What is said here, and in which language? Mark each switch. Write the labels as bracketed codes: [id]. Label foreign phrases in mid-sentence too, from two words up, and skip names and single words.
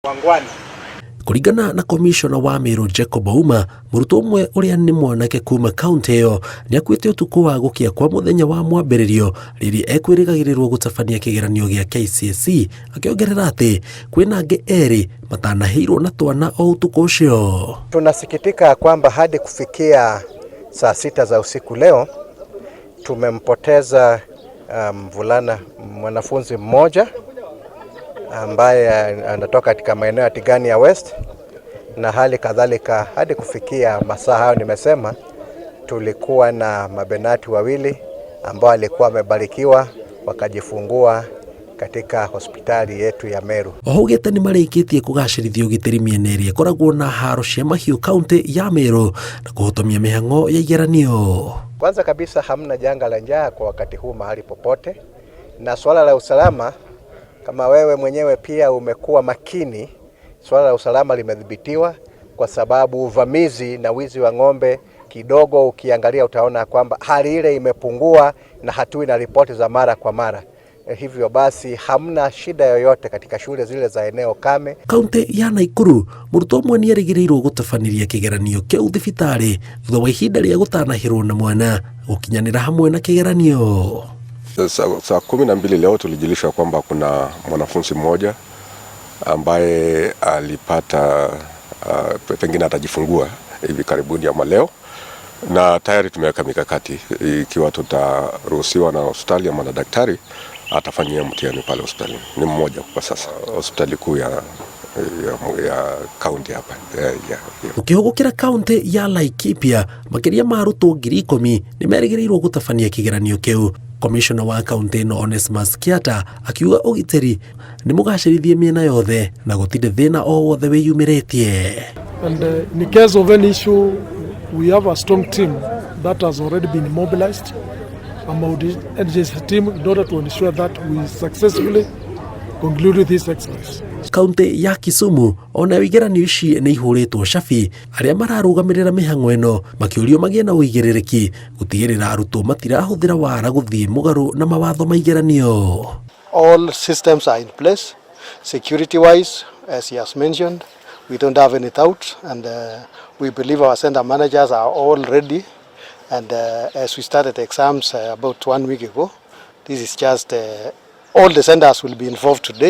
[ki] Kũringana na komishona wa Meru Jacob Ouma, mũrutwo ũmwe ũrĩa nĩ mwanake kuma kaunti ĩyo nĩakuĩte ũtukũ wa gũkĩa kwa mũthenya wa mwambĩrĩrio rĩrĩa ekwĩrĩgagĩrĩrwo gũtabania kĩgeranio gĩa KCSE, akĩongerera atĩ kwĩna angĩ erĩ matanahĩĩrwo na twana o ũtukũ ũcio. [sw] Tunasikitika kwamba hadi kufikia saa 6 za usiku leo tumempoteza mwanafunzi mmoja ambaye anatoka katika maeneo ya Tigania West, na hali kadhalika hadi kufikia masaa hayo nimesema tulikuwa na mabenati wawili ambao walikuwa wamebarikiwa wakajifungua katika hospitali yetu ya Meru. [ki] Ohugete nĩ marĩkĩtie kũgacĩrithia ũgitĩri mĩena ĩrĩa ĩkoragwo na haro cia mahiũ kaunti ya Meru na kũhotomia mĩhang'o ya igeranio. [sw] Kwanza kabisa hamna janga la njaa kwa wakati huu mahali popote, na swala la usalama kama wewe mwenyewe pia umekuwa makini, swala la usalama limedhibitiwa kwa sababu uvamizi na wizi wa ng'ombe kidogo ukiangalia utaona kwamba hali ile imepungua na hatui na ripoti za mara kwa mara. Hivyo basi hamna shida yoyote katika shule zile za eneo kame. [ki] Kaunti ya Nakuru, mũrutwo ũmwe nĩerĩgĩrĩirwo gũtabania kĩgeranio kĩu thibitarĩ thutha wa ihinda rĩa gũtanahĩĩrwo na mwana gũkinyanĩra hamwe na kĩgeranio. [sw] Saa 12 leo tulijulishwa kwamba kuna mwanafunzi mmoja ambaye alipata pengine atajifungua hivi karibuni ama leo, na tayari tumeweka mikakati ikiwa tutaruhusiwa na hospitali ama na daktari atafanyia mtihani pale hospitali. Ni mmoja kwa sasa hospitali kuu ya kaunti hapa. [ki] Ukihugukira kaunti ya Laikipia, makiria ma arutwo 10,000 nĩmerĩgĩrĩirwo gũtabania kĩgeranio kĩu. Komishona wa kaunti ĩno Onesmus Kiata akiuga ũgitĩri nĩ mũgacĩrithie mĩena yothe na gũtirĩ thĩna o wothe wĩyumĩrĩtie. [en] And in case of any issue, we have a strong team that has already been mobilized, a multi-agency team, in order to ensure that we successfully conclude this exercise. [ki] Kaunti ya Kisumu ona igeranio ici nĩ ihũrĩtwo cabi, arĩa mararũgamĩrĩra mĩhang'o ĩno makĩũrio magĩe na ũigĩrĩrĩki gũtigĩrĩra arutwo matirahũthĩra wara gũthiĩ mũgarũ na mawatho ma igeranio. [en] All systems are in place, security wise, as he has mentioned. We don't have any doubt, and we believe our center managers are all ready. And as we started exams about 1 week ago, this is just all the centers will be involved today.